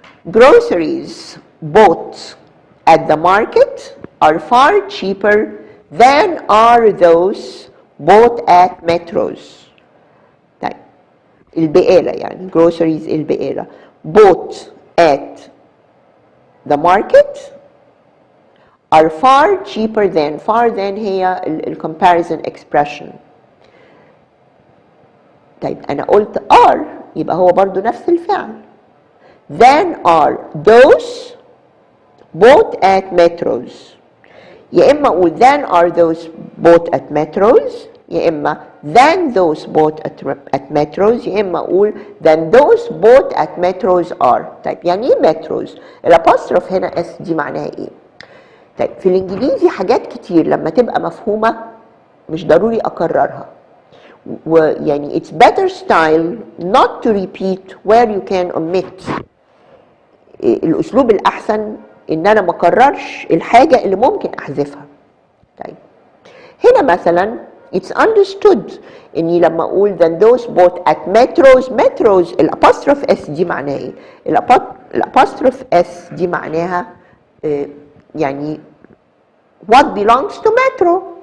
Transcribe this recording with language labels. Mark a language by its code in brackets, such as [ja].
[en] Groceries bought at the market are far cheaper than are those bought at metros. [ar] طيب البقالة يعني [en] groceries [ar] البقالة [en] bought at the market are far cheaper than. far than [ar] هي ال [en] comparison expression. [ar] طيب أنا قلت [en] are [ar] يبقى هو برضو نفس الفعل. [en] than are those bought at metros. [ar] يا إما أقول [en] than are those bought at metros، [ar] يا إما [en] than those bought at metros، يا إما أقول than those bought at metros are. [ar] طيب يعني إيه metros؟ الأبوستروف هنا اس دي معناها إيه؟ طيب في الإنجليزي حاجات كتير لما تبقى مفهومة مش ضروري أكررها. ويعني [en] it's better style not to repeat where you can omit. [ar] الأسلوب الأحسن إن أنا ما أكررش الحاجة اللي ممكن أحذفها. طيب هنا مثلا [en] it's understood [ar] إني لما أقول [en] than those bought at metros. [ar] metros الأبوستروف اس دي معناها إيه؟ الأبوستروف اس دي معناها يعني [en] what belongs to metro.